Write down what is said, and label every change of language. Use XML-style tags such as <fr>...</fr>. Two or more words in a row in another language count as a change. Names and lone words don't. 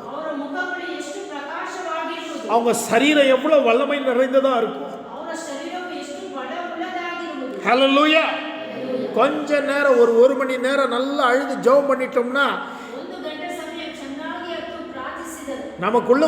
<kn>ಅವರ ಮುಖಗಳು ಎಷ್ಟು ಪ್ರಕಾಶವಾಗಿರುವುದು,</kn> <ta>அவங்க சரீரம் எவ்வளோ வல்லமை நிறைந்ததா இருக்கும்.</ta> <kn>ಅವರ ಶರೀರವು ಎಷ್ಟು ಬಲವುಳ್ಳದಾಗಿರುವುದು.</kn> <ta>ஹல்லேலூயா. கொஞ்ச நேரம் ஒரு மணி நேரம் நல்லா அழுது ஜெபம் பண்ணிட்டோம்னா</ta> <kn>ಒಂದು ಗಂಟೆ ಸಮಯ ಚೆನ್ನಾಗಿ ಅತ್ತು ಪ್ರಾರ್ಥಿಸಿದರು</kn> <ta>நமக்குள்ள</ta>